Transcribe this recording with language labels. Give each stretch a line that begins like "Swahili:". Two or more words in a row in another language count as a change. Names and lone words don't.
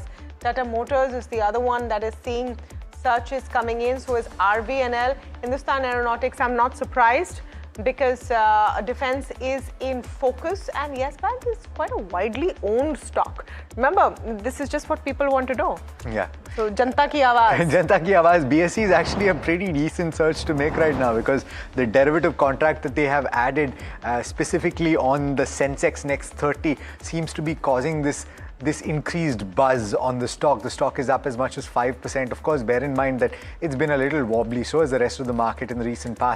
English: Tata Motors is the other one that is seeing searches coming in. So is RVNL. Hindustan Aeronautics, I'm not surprised, because defense is in focus, and Yes Bank is quite a widely owned stock. Remember, this is just what people want to know. Yeah. So Janta ki Awaaz. Janta ki Awaaz. BSE is actually a pretty decent search to make right now, because the derivative contract that they have added specifically on the Sensex Next 30 seems to be causing this increased buzz on the stock. The stock is up as much as 5%. Of course, bear in mind that it's been a little wobbly, so is the rest of the market in the recent past.